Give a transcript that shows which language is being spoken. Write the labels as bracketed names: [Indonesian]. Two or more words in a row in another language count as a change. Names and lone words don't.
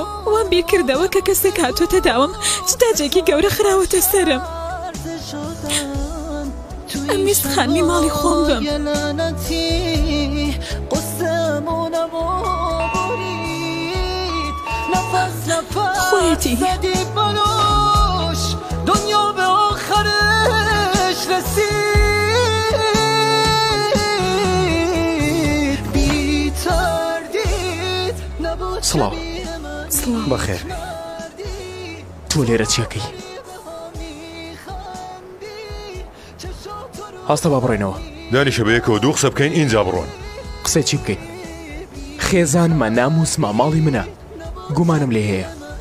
[Central Kurdish] وان بیر کردەوە کە کەسێک هاتوۆتە داوام جداجێکی گەورە خراوەتە سەرم. ئەمیست خانمی ماڵی خۆم بم. خۆیەتی [Persian] دنیا به آخرش رسید بی تردید [Central Kurdish] سڵاو بەخێر تۆ لێرە چیەکەی؟ هەستە با بڕێنەوە. دانیشە بەیەکەوە دوو قسە بکەین ئینجا بڕۆن. قسە چی بکەین؟ خێزانمە ناموسمە ماڵی منە گومانم لێ هەیە.